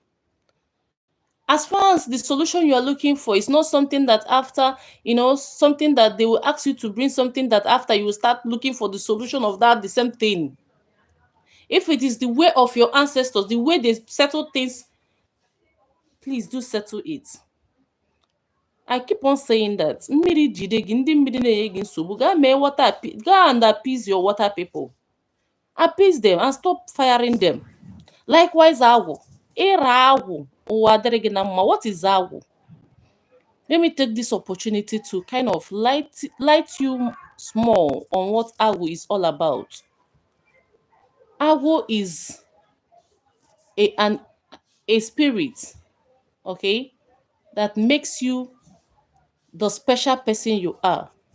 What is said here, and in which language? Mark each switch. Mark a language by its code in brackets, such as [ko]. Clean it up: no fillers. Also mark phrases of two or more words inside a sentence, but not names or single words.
[en] As far as the solution you are looking for is not something that after, something that they will ask you to bring, something that after you will start looking for the solution of that the same thing. If it is the way of your ancestors, the way they settle things, please do settle it. I keep on saying that [ig] mmiri jide gị, ndị mmiri na-enye gị nsogbu, [en] gaa and appease your water people. Appease them and stop firing them. Likewise, [ig] agwụ. Ịra agwụ ụwa adịrị gị na mma. [en] What is agwụ? Let me take this opportunity to kind of light you small on what agwụ is all about. Agwụ is a spirit, okay, that makes you the special person you are.